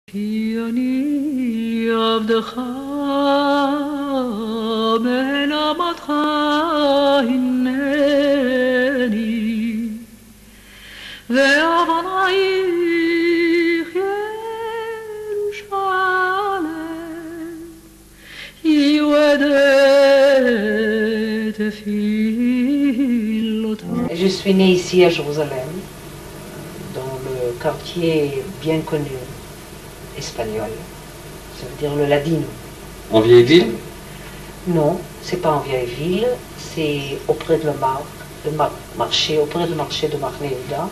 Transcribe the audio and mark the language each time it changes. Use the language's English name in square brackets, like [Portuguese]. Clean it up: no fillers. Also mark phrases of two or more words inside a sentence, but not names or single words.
[Hebrew] כי אני עבדך מלמדך הנני ואבנייך ירושלם יועדת תפילותיי. [French] Je suis née ici à Jérusalem, dans le quartier bien connu espagnol, ça veut dire le Ladino. En vieille ville? Non, c'est pas en vieille ville, c'est auprès de marché, auprès du marché de Mahne Yehuda.